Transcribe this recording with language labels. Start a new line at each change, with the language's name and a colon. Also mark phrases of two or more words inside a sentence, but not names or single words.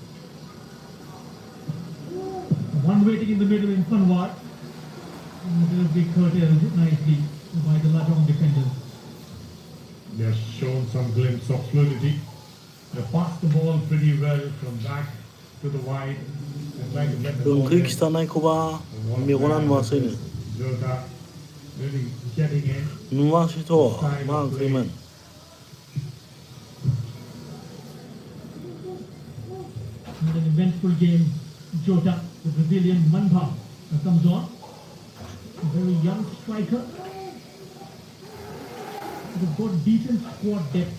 English: One waiting in the middle in Panwar. And it will be curtailed nicely by the Lajong defenders. They have shown some glimpse of fluidity. They passed the ball pretty well from back to the wide. They tried to get the ball
Bodo: ओंख्रि
English: in.
Bodo: खिथानायखौबा मेगना नुवासैनो
English: Jota really getting in.
Bodo: नुवासैथ' मा ओंख्रिमोन
English: And an eventful game. Jota, the Brazilian Manba, comes on. A very young striker. They've got decent squad depth.